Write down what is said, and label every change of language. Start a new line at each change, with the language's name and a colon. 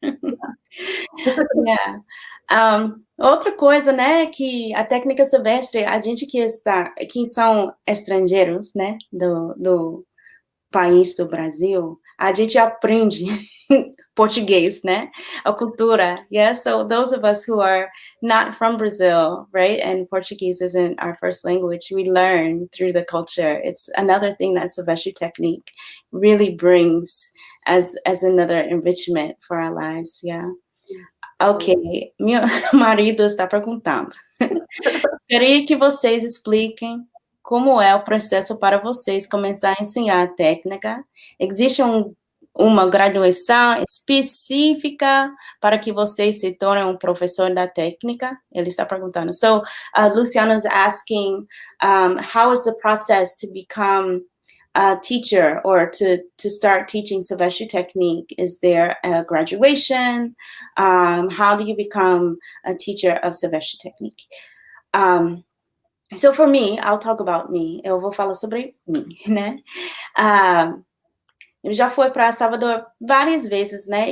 Portuguese: Yeah. Outra coisa, né, que a técnica silvestre, a gente que são estrangeiros, né, do país do Brasil, a gente aprende português, né, a cultura, yeah,
English: so those of us who are not from Brazil, right, and Portuguese isn't our first language, we learn through the culture. It's another thing that Silvestre Technique really brings as another enrichment for our lives, yeah.
Portuguese: Ok, meu marido está perguntando. Queria que vocês expliquem como é o processo para vocês começar a ensinar a técnica. Existe uma graduação específica para que vocês se tornem um professor da técnica? Ele está perguntando.
English: So, Luciano is asking, how is the process to become a teacher or to start teaching Silvestre Technique? Is there a graduation? How do you become a teacher of Silvestre Technique? So for me, I'll talk about me.
Portuguese: Eu vou falar sobre mim, né? Eu já fui para Salvador várias vezes, né?